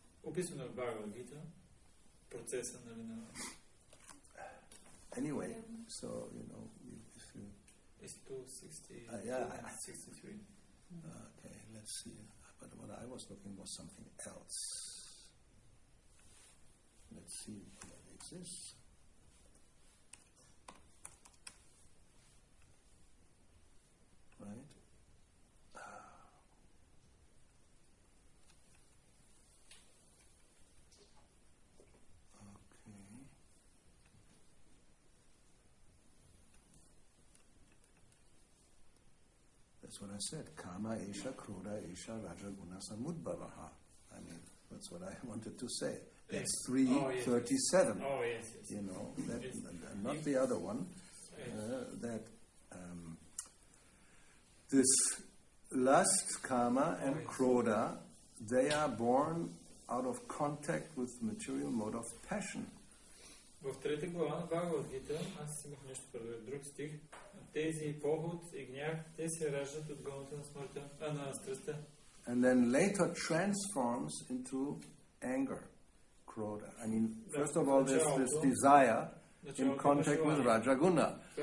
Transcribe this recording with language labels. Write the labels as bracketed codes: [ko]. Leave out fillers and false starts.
[bg] Описано в Bhagavad-gita процеса, нали, на... [en] Anyway, so, you know, if you... It's 260, yeah, 63. Okay, let's see. But what I was looking was something else. Let's see if that exists. Right? Okay. That's what I said. [sa] Kama esha, krodha esha, rajaguna samudbhavaha. [en] I mean, that's what I wanted to say. That's 337. Oh, yes, yes. You know, that, Yes. not the other one. That this lust, karma, and krodha, they are born out of contact with material mode of passion. [bg] В трета глава на Bhagavad-gita, аз имах нещо преди друг стих, тези поход и гняв, те се раждат от гъната на смъртта, на страстта. [en] And then later transforms into anger, krodha. I mean, first of all, there's this desire in contact with Rajaguna.